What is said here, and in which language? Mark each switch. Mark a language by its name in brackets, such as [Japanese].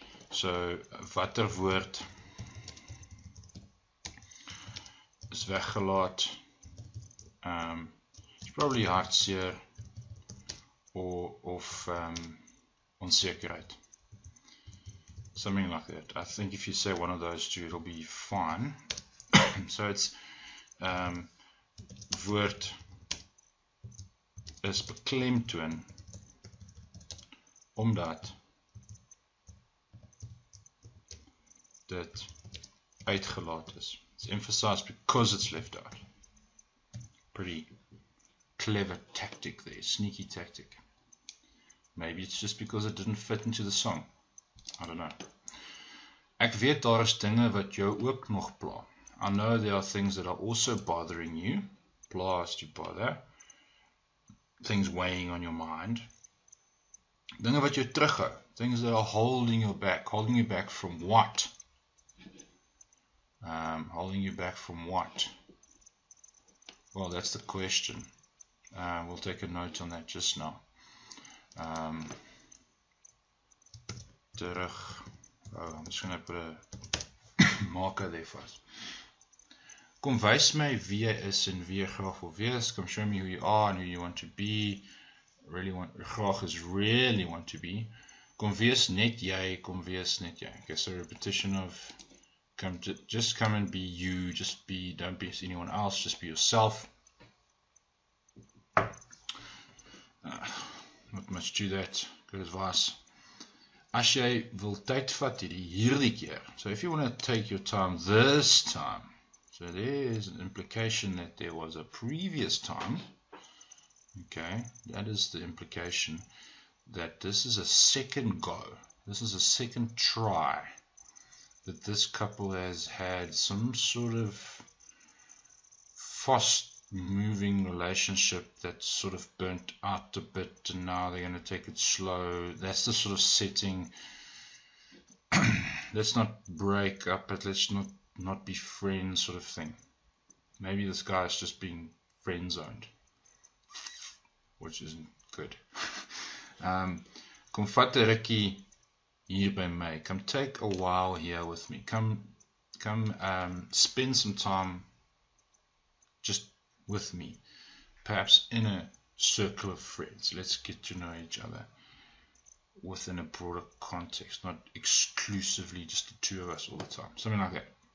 [Afrikaans] So, watter woord is weggelaat? [English] It's probably [Afrikaans] hartseer of onzekerheid. [English] Something like that. I think if you say one of those two, it'll be fine. [Afrikaans] So it's woord is beklemtoon omdat dit uitgelaat is. [English] It's emphasized because it's left out. Pretty clever tactic there, sneaky tactic. Maybe it's just because it didn't fit into the song. I don't know. [Afrikaans] Ek weet daar is dinge wat jou ook nog pla. [English] I know there are things that are also bothering you. Pla is to bother. Things weighing on your mind. [Afrikaans] Dinge wat jou terughou. [English] Things that are holding you back. Holding you back from what? Holding you back from what? Well, that's the question. We'll take a note on that just now. Terug. Oh, I'm just going to put a marker there first. [Afrikaans] Kom wys my wie jy is en wie jy graag wil wees. [English] Come show me who you are and who you want to be. Graag is really want to be. [Afrikaans] Kom wees net jy, kom wees net jy. [English] Okay, so repetition of just come and be you, don't be anyone else, just be yourself. Not much to that. Good advice. [Afrikaans] As jy wil tyd vat hierdie keer. [English] So if you want to take your time this time. So there is an implication that there was a previous time. Okay, that is the implication that this is a second go. This is a second try that this couple has had some sort of fast moving relationship that sort of burnt out a bit and now they're going to take it slow. That's the sort of setting. Let's not break up, but let's not be friends sort of thing. Maybe this guy is just being friend zoned, which isn't good. [Afrikaans] Kom vat 'n rukkie hier by my. [English] Come take a while here with me. Come spend some time just with me. Perhaps in a circle of friends. Let's get to know each other within a broader context, not exclusively just the two of us all the time. Something like that.